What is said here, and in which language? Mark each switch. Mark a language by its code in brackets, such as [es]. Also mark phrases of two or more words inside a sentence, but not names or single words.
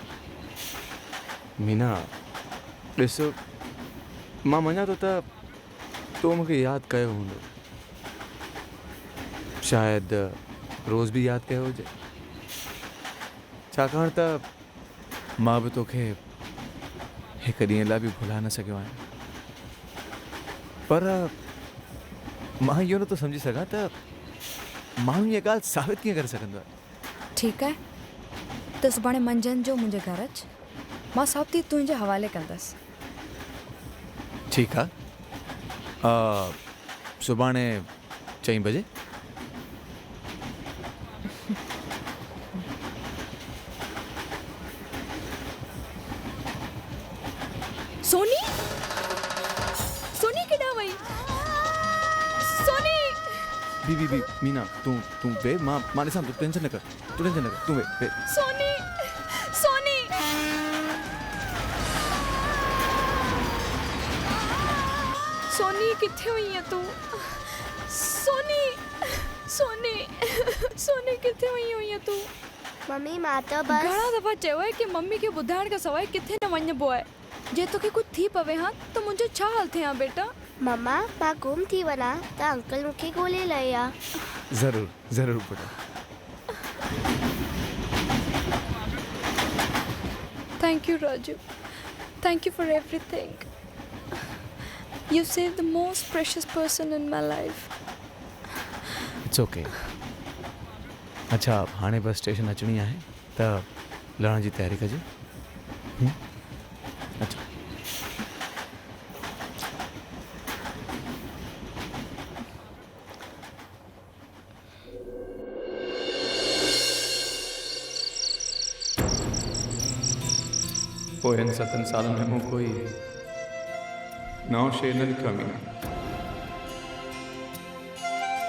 [sd] मीना ॾिस मां मञा थो त तो मूंखे यादि कयो हूंदो शायदि रोज़ भी याद कयो हुजे छाकाणि त मां बि तोखे हिकु ॾींहं लाइ बि भुला न सघियो आहियां पर मां इहो नथो सम्झी सघां त माण्हू इहा ॻाल्हि साबित कीअं करे सघंदो आहे ठीकु आहे त सुभाणे मंझंदि जो मुंहिंजे घर अच मां साबिती तुंहिंजे हवाले कंदसि ठीकु आहे सुभाणे 4 बजे सोनी सोनी केॾां वई सोनी बी मीना तूं वे मां ॾिसां तूं टेंशन न कर तूं वे सोनी सोनी सोनी किथे हुई है तूं सोनी सोनी सोनी किथे हुई है तूं मम्मी मां तो बस घणा दफ़ा चयो आहे कि मम्मी खे ॿुधाइण खां सवाइ किथे न वञिबो आहे जे तोखे कुझु थी पवे हा त मुंहिंजो छा हाल थिए हा बेटा मम्मा मां गुम थी वञा त अंकल मूंखे ॻोल्हे लहे हा ज़रूर बेटा [en] Thank you, Raju. Thank you for everything. You saved the most precious person in my life. It's okay [sd] अच्छा हाणे बस स्टेशन अचणी आहे त लहण जी तयारी कजे अच्छा पोइ इन 7 सालनि में मूं कोई नओं शइ न लिखियो आहे मीना